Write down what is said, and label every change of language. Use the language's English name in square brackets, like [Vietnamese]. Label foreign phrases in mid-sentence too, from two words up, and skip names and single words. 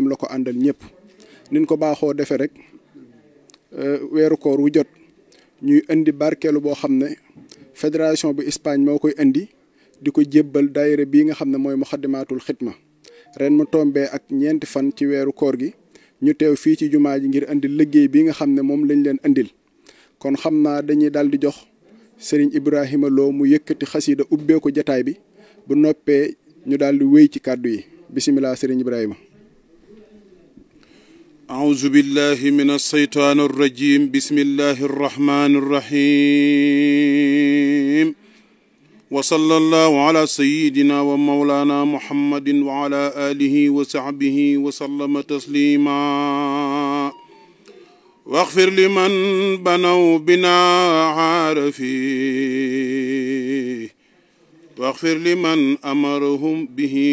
[Wolof] ñoom la ko àndal ñëpp niñ ko baaxoo defee rek weeru koor wu jot ñuy indi barkeelu boo xam ne fédération bu Espagne moo koy indi di ko jébbal daayira bii nga xam ne mooy Muxaddamaatul Xidma ren mu tombee ak ñeenti fan ci weeru koor gi ñu teew fii ci jumaa ji ngir indi liggéey bi nga xam ne moom lañ leen indil kon xam naa dañuy daal di jox Serigne Ibrahima Lo mu yëkkati xasida ubbee ko jataay bi bu noppee ñu daal di wéy ci kàddu yi bisimilah Serigne Ibrahima. [Arabic] أعوذ بالله من الشيطان الرجيم بسم الله الرحمن الرحيم وصلى الله على سيدنا ومولانا محمد وعلى آله وصحبه وسلم تسليما واغفر لمن بنوا بنا عارفيه واغفر لمن أمرهم به